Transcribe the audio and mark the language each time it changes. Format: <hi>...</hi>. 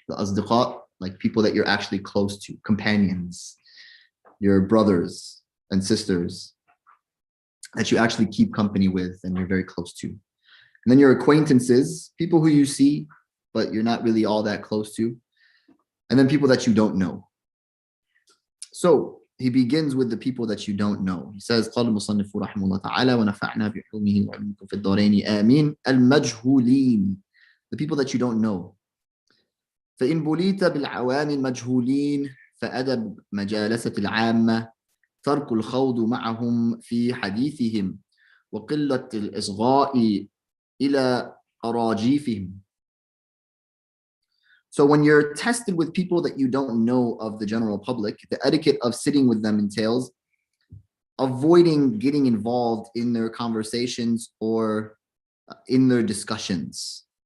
<en>the asdiqa, like people that you're actually close to, companions, your brothers and sisters that you actually keep company with and you're very close to. And then your acquaintances, people who you see, but you're not really all that close to. And then people that you don't know. So he begins with the people that you don't know. He says,</en> <ar>قال المصنف رحمه الله تعالى ونفعنا بعلومه وعلمكم في الدارين آمين المجهولين,</ar> <en>the people that you don't know.</en> <ar>فإن بليت بالعوام المجهولين فأدب مجالسة العامة ترك الخوض معهم في حديثهم وقلة الإصغاء إلى أراجيفهم.</ar> <en>So when you're tested with people that you don't know of the general public, the etiquette of sitting with them entails avoiding getting involved in their conversations or in their discussions.</en>